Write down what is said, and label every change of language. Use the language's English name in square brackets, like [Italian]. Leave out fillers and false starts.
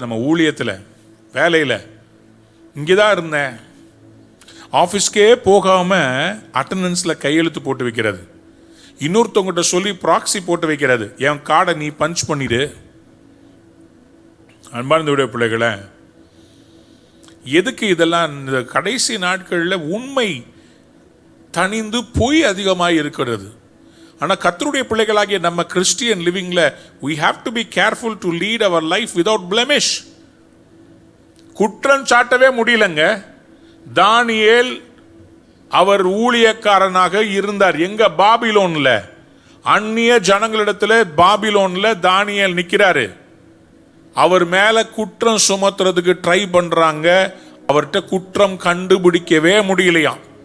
[Tamil] நம்ம ஊழியத்தில் வேலையில் இங்கேதான் இருந்தேன், ஆஃபீஸ்க்கே போகாம அட்டண்டன்ஸில் கையெழுத்து போட்டு வைக்கிறது, இன்னொருத்தவங்கிட்ட சொல்லி ப்ராக்ஸி போட்டு வைக்கிறது, என் கார்டை நீ பஞ்ச் பண்ணிடு. அன்பார்ந்த பிள்ளைகளை, எதுக்கு இதெல்லாம்? இந்த கடைசி நாட்களில் உண்மை தனிந்து பொய் அதிகமாக இருக்கிறது. ஆனால் கர்த்தருடைய பிள்ளைகளாகிய நம்ம Christian லிவிங்ல [English] we have to be careful to lead our life without blemish. [Tamil] குற்றம் சாட்டவே முடியலங்க. தானியேல் அவர் ஊழியக்காரனாக இருந்தார். எங்க? பாபிலோன்ல. அந்நிய ஜனங்களிடத்துல பாபிலோன்ல தானியேல் நிக்கிறாரு. அவர் மேல குற்றம் சுமத்துறதுக்கு ட்ரை பண்றாங்க. அவர்கிட்ட குற்றம் கண்டுபிடிக்கவே முடியலையாம்.